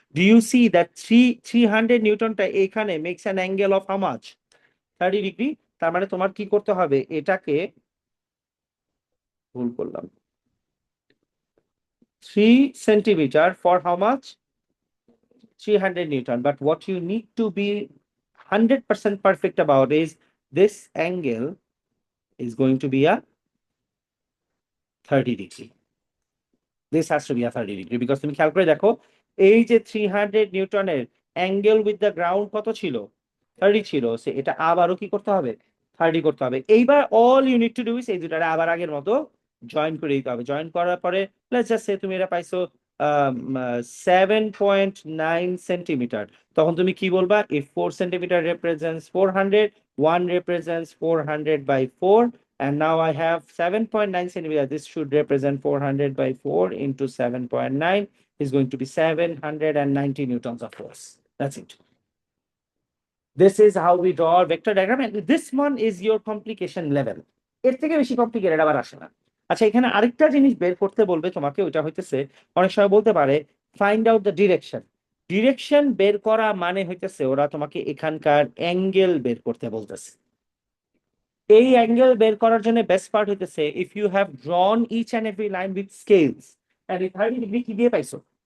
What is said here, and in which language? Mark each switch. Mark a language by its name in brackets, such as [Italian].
[English] Do you see that 300 নিউটনটা এখানে makes an angle of how much? 30 degree. [Bangla] তার মানে তোমার কি করতে হবে, এটাকে, ভুল করলাম, 3 centimetre [English] For how much? 300 Newton. But what you need to be 100% perfect about is this angle is going to be a 30 degree. This has to be a 30 degree because [Bangla] তুমি খেয়াল করে দেখো, এই যে 300 নিউটনের অ্যাঙ্গেল উইথ দ্য গ্রাউন্ড কত ছিল? 30 ছিল। সে এটা আবারও কি করতে হবে? 30 করতে হবে। এইবার [English] all you need to do is [Bangla] এই দুটারে আবার আগের মতো জয়েন করে দিতে হবে। জয়েন করার পরে লেটস জাস্ট সে তুমি এটা পাইছো 7.9 সেন্টিমিটার। তখন তুমি কি বলবা, [English] if 4 centimetre represents 400, 1 represents 400 by 4, and now I have 7.9 centimeter. This should represent 400 by 4 into 7.9 is going to be 790 newtons of force. That's it. This is how we draw our vector diagram, and this one is your complication level. [Bangla] এর থেকে বেশি complicated আবার আসে না। আচ্ছা, এখানে আরেকটা জিনিস বের করতে বলবে তোমাকে, ওটা হইতেছে, অনেক সময় বলতে পারে [English] Find out the direction. [Bangla] Direction বের করা মানে হইতেছে ওরা তোমাকে এখানকার অ্যাঙ্গেল বের করতে বলতেছে। এই অ্যাঙ্গেল বের করার জন্য বেস্ট পার্ট হইতেছে, [English] if you have drawn each and every line with scales, [Bangla] and এই 30 ডিগ্রি কি দিয়ে পাইছো?